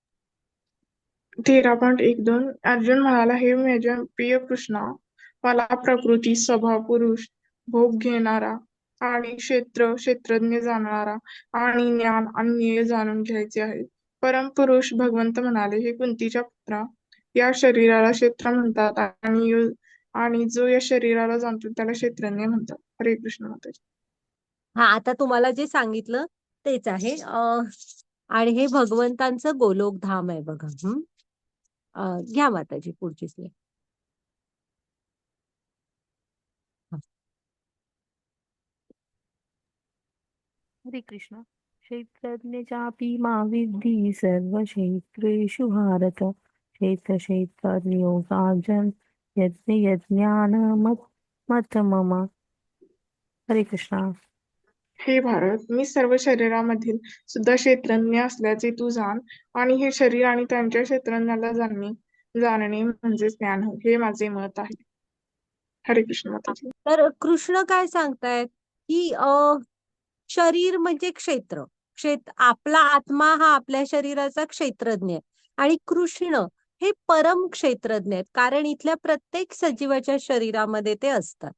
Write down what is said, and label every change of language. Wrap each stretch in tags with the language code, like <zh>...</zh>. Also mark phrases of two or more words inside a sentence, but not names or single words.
<mr>13.12 अर्जुन म्हणाला, हे माझ्या प्रिय कृष्णा, मला प्रकृती, स्वभाव, पुरुष, भोग घेणारा आणि क्षेत्रज्ञ जाणणारा आणि ज्ञान आणि ध्येय जाणून घ्यायचे आहे. परमपुरुष भगवंत म्हणाले, हे कुंतीच्या पुत्रा, या शरीराला क्षेत्र म्हणतात आणि जो या शरीराला जाणतो त्याला क्षेत्रज्ञ म्हणतात. हरे कृष्ण माताजी. हा, आता तुम्हाला जे सांगितलं तेच आहे. आणि हे भगवंतांचं गोलोक धाम आहे बघा. घ्या माताजी पुढची स्लाईड. हरे कृष्ण.</mr> <sa>क्षेत्रज्ञ चापि मा विद्धि सर्वक्षेत्रेषु भारत. क्षेत्रज्ञयोगार्जन यज्ञ यज्ञान मत मम.</sa> <mr>हरे कृष्णा. हे भारत, मी सर्व शरीरामधील सुद्धा क्षेत्रज्ञ असल्याचे तू जाण, आणि हे शरीर आणि त्यांच्या क्षेत्रज्ञाला जाणणे म्हणजे ज्ञान होय, हे माझे मत आहे. हरे कृष्ण माताजी. तर कृष्ण काय सांगतायत की शरीर म्हणजे आपला आत्मा हा आपल्या शरीराचा क्षेत्रज्ञ आहे, आणि कृष्ण हे परम क्षेत्रज्ञ आहेत, कारण इथल्या प्रत्येक सजीवाच्या शरीरामध्ये ते असतात.</mr>